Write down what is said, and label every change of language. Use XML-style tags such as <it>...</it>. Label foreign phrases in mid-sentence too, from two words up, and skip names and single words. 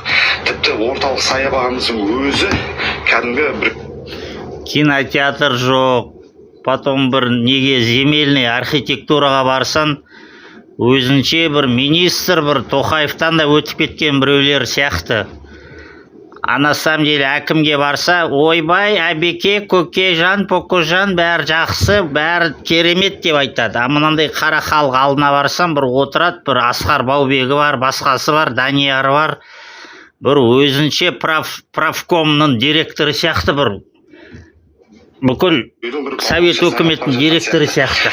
<kk>Тіпті орталық саябағымыздың өзі кәдімгі бір кинотеатр жоқ. Потом бір неге земельный архитектураға барсан, өзінше бір министр, бір Тоқаевтан да өтіп кеткен біреулер сияқты.</kk> <ru>А на самом деле</ru> <kk>әкімге барса, ойбай, әбеке, көкежан, покожан, бәрі жақсы, бәрі керемет деп айтады. А мынандай қара халық алдына барсам, бір отырады, бір Асқар Баубегі бар, басқасы бар, Данияр бар. Бір өзінше правкомның директоры сияқты, бір бүкіл совет өкіметінің директоры сияқты.</kk>